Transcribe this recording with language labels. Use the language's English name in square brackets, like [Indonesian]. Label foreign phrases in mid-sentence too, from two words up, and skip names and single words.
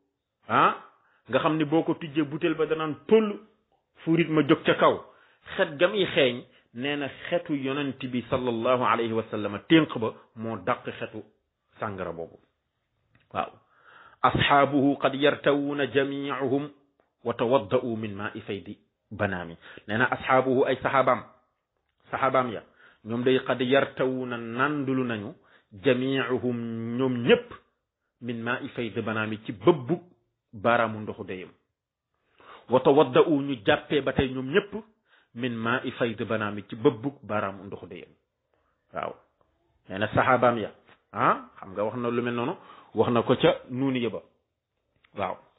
[Wolof] nga xam ni boo ko tijjee butéel ba danaan toll furit ma jóg ca kaw xet ga muy xeeñ nee na xetu yonent bi [Arabic] صلى الله عليه وسلم [Wolof] ténq ba moo dàq xetu sàngara boobu waaw [Arabic] أصحابه قد يرتوون جميعهم وتوضؤوا من ماء فيض بنانه [Wolof] nee na asxaabuhu ay saxaabaam ya ñoom day [Arabic] قد يرتوون [Wolof] nandulu nañu jamiuhum ñoom ñëpp [Arabic] من ماء فيض بنانه [Wolof] ci bëbbu baaraamu ndoxu deyam [Arabic] وتوضؤوا [Wolof] ñu jàppee ba tey ñoom ñëpp [Arabic] من ماء فيض بنانه [Wolof] ci bëbbu baaraamu ndoxu deyam waaw nee na saxaabaam ya xam nga wax na lu mel noonu wax na ko ca nuuni yëba waaw